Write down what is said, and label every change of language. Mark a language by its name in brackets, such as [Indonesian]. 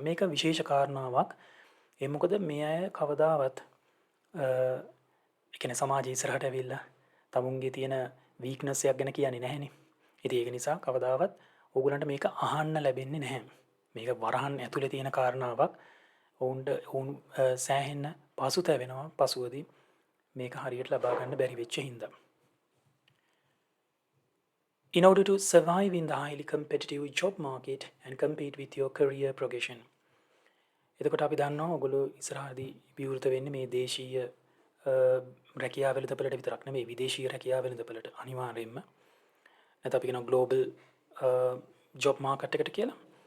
[Sinhala] මේක විශේෂ කාරණාවක්. ඒ මොකද මේ අය කවදාවත් ඒ කියන්නේ සමාජයේ ඉස්සරහට ඇවිල්ලා තමුන්ගේ තියෙන වීක්නස් එකක් ගැන කියන්නේ නැහැනේ. ඉතින් ඒක නිසා කවදාවත් ඕගොල්ලන්ට මේක අහන්න ලැබෙන්නේ නැහැ. මේක වරහන් ඇතුලේ තියෙන කාරණාවක්. ඔවුන් සෑහෙන්න පසුතැවෙනවා පසුවදී මේක හරියට ලබා ගන්න බැරි වෙච්ච හින්දා. [English] In order to survive in the highly competitive job market and compete with your career progression. [Sinhala] එතකොට අපි දන්නවා ඔයගොල්ලෝ ඉස්සරහදී විවෘත වෙන්නේ මේ දේශීය රැකියාව වෙළඳපළට විතරක් නෙමෙයි විදේශීය රැකියාව වෙළඳපළට අනිවාර්යයෙන්ම. නැත්නම් අපි කියනවා ග්ලෝබල් ජොබ් මාකට් එකට කියලා.